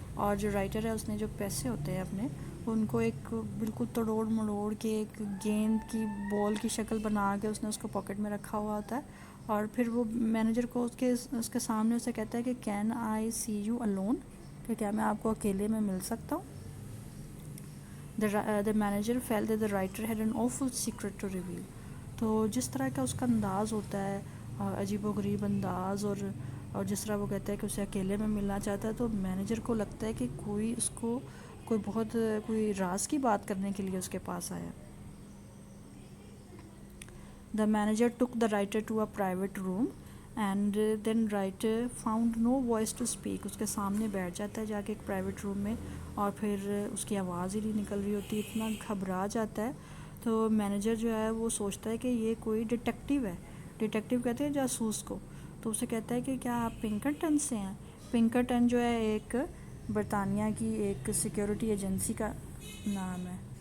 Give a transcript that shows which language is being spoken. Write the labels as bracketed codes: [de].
[hi] और जो राइटर है उसने जो पैसे होते हैं अपने, उनको एक बिल्कुल तोड़ मड़ोड़ के एक गेंद की बॉल की शक्ल बना के उसने उसको पॉकेट में रखा हुआ होता है. और फिर वो मैनेजर को उसके सामने उसे कहता है कि [en] can I see you alone, [hi] कि क्या मैं आपको अकेले में मिल सकता हूँ. [en] The manager felt that the writer had an awful secret to reveal. [hi] तो जिस तरह का उसका अंदाज़ होता है, अजीब व गरीब अंदाज़, और जिस तरह वो कहता है कि उसे अकेले में मिलना चाहता है, तो मैनेजर को लगता है कि कोई उसको कोई राज की बात करने के लिए उसके पास आया. [en] The manager took the writer to a private room and then writer found no voice to speak. [hi] उसके सामने बैठ जाता है जाके एक प्राइवेट रूम में, और फिर उसकी आवाज़ ही नहीं निकल रही होती, इतना घबरा जाता है. तो मैनेजर जो है वो सोचता है कि ये कोई डिटेक्टिव है. डिटेक्टिव कहते हैं जासूस को. तो उसे कहता है कि क्या आप पिंकरटन से हैं. पिंकरटन जो है एक बरतानिया की एक सिक्योरिटी एजेंसी का नाम है.